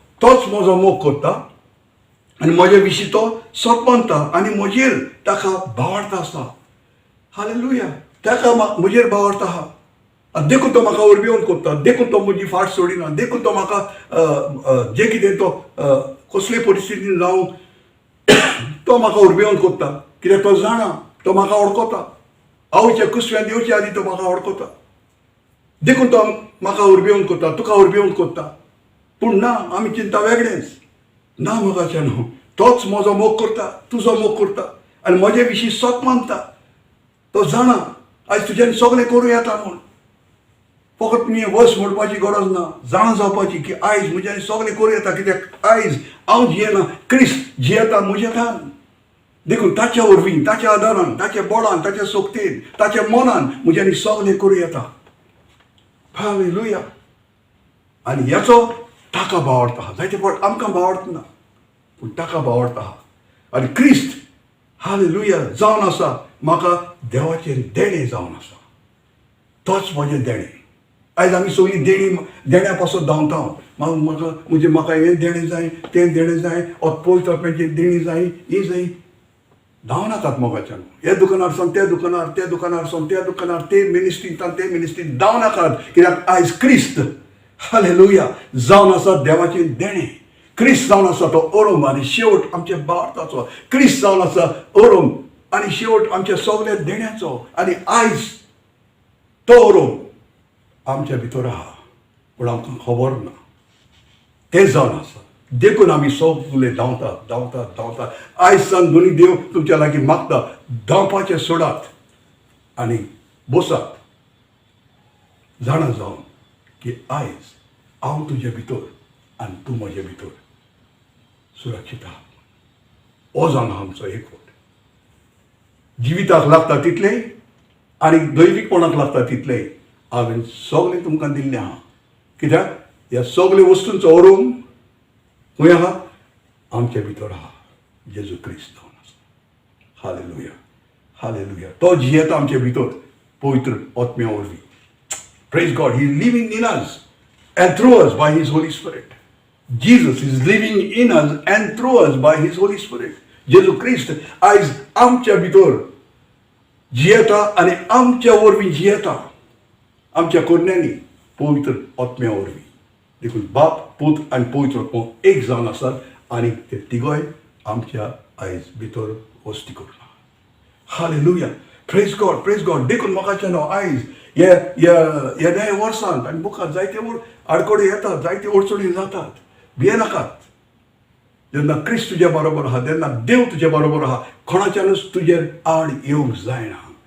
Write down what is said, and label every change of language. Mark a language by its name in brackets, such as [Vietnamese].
[Konkani] तोच म्हजो मोग करता आनी म्हजे विशीं तो सतमनता आनी म्हजेर ताका भावार्थ आसा. हालेलुया. ताका म्हजेर भावार्थ आहा. देखून तो म्हाका उर्बेवन कोत्ता. देखून तो म्हजी फाट सोडिना. देखून तो म्हाका जें कितें तो कसले परिस्थितीन जावं तो म्हाका उर्बेवन कोत्ता. कित्याक तो जाणा तो म्हाका वळखता. आवयच्या कुसव्यान येवचे आदी तो म्हाका वळखता. देखून तो म्हाका उर्बेवन कोत्ता. तुका उर्बेवन कोत्ता. पूण ना आमी चिंता वेगळेंच. ना मोगाच्यान तोच म्हजो मोग करता तुजो मोग करता आनी म्हजे विशीं सत मानता. तो जाणा आयज तुज्यान सगळें करूं येता म्हूण. फकत तुमी वस म्हणपाची गरज ना. जाणा जावपाची की आयज म्हज्यान सगळें करूं येता. कित्याक आयज हांव जियेना क्रिस्त जियेता म्हज्यान. देखून ताच्या वरवीं ताच्या आदारान ताच्या बळान ताच्या सोबतेन ताच्या मनान म्हज्यान सगळें करूं येता. हालेलुया. आनी ह्याचो ताका भावार्थ आहा. जायते फावट आमकां भावार्थ ना पूण ताका भावार्थ आहा. आनी क्रिस्त हालेलुया जावन आसा म्हाका देवाचें देणें जावन आसा. तोच म्हजें देणें. आयज आमी सगळीं देण्या पासून धांवता. म्हाका हें देणें जाय तें देणें जाय पवित्र आत्म्याचें देणी जाय ही जाय. धांवनाकात मोगाच्यान. हे दुकानार सावन त्या दुकानार त्या दुकानार सावन त्या दुकानार ते मिनिस्ट्रींतल्यान ते मिनिस्ट्रींत धांवनाकात. कित्याक आयज क्रिस्त हालेलुया जावन आसा देवाचें देणें. क्रिस्त जावन आसा तो ओरोम आनी शेवट आमच्या भावार्थाचो. क्रिस्त जावन आसा ओरोम आनी शेवट आमच्या सगळ्या देण्याचो. आनी आयज तो ओरोम आमच्या भितर आहा पूण आमकां खबर ना. तें जावन आसा. देखून आमी सगळे धांवतात. आयज सान दोनी देव तुमच्या लागीं मागता धांवपाचें सोडात आनी बसात. जाणा जावन की आयज हांव तुज्या भितर आनी तूं म्हजे भितर सुरक्षीत आहा. हो जावन आमचो एकवट. जिविताक लागता तितलें आनी दैवीकपणाक लागता तितलें हांवें सगळें तुमकां दिल्लें आहा. कित्याक ह्या सगळ्या वस्तूंचो ओरूम खंय आहा? आमचे भितर आहा. जेजू क्रिस्त जावन आसा. Hallelujah, hallelujah. तो जियेता आमचे भितर पवित्र आत्म्या वरवीं. [English] Praise God, He is living in us and through us by His Holy Spirit. Jesus is living in us and through us by His Holy Spirit. [Konkani] जेजू क्रिस्त आयज आमच्या भितर जियेता आनी आमच्या वरवीं जियेता. आमच्या कोन्यांनी पवित्र आत्म्या वरवीं. देखून बाप, पूत आनी पवित्र आत्मो एक जावन आसात आनी ते तिगोय आमच्या आयज भितर वस्ती करून. Hallelujah. [English] Praise God, praise God. [Konkani] देखून म्हाका न्हू आयज ह्या नव्या वर्सांत आनी मुखार जायते आडकोडे येतात, जायते अडचणी जातात. भियेनाकात. जेन्ना क्रिस्त तुज्या बरोबर आहा, तेन्ना देव तुज्या बरोबर आहा, कोणाच्यानूच तुजेर आड येवंक जायना.